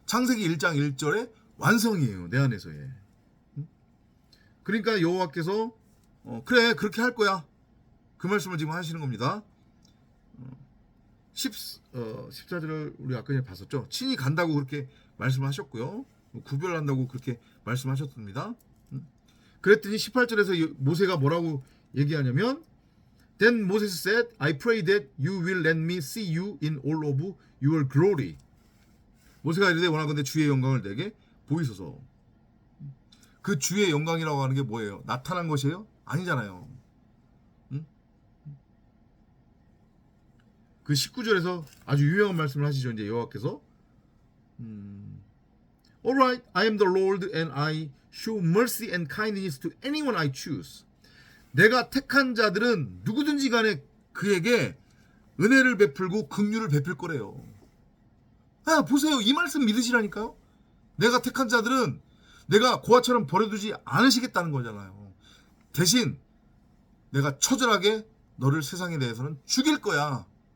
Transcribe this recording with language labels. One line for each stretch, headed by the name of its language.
Korean: 창세기 1장 1절의 완성이에요. 내 안에서의. 그러니까 여호와께서 그래 그렇게 할 거야. 그 말씀을 지금 하시는 겁니다. 14절을 우리 아까 전에 봤었죠. 친히 간다고 그렇게 말씀하셨고요. 구별한다고 그렇게 말씀하셨습니다. 그랬더니 18절에서 모세가 뭐라고 얘기하냐면
English: Then Moses said, I pray that you will let me see you in all of your glory.
Korean: 모세가 이르되 원하건대 주의 영광을 내게 보이소서. 그 주의 영광이라고 하는 게 뭐예요? 나타난 것이에요? 아니잖아요. 그 19절에서 아주 유명한 말씀을 하시죠. 이제 여호와께서
English: Alright, I am the Lord and I show mercy and kindness to anyone I choose.
Korean: 내가 택한 자들은 누구든지 간에 그에게 은혜를 베풀고 긍휼을 베풀 거래요. 보세요. 이 말씀 믿으시라니까요. 내가 택한 자들은 내가 고아처럼 버려두지 않으시겠다는 거잖아요. 대신 내가 처절하게 너를 세상에 대해서는 죽일 거야.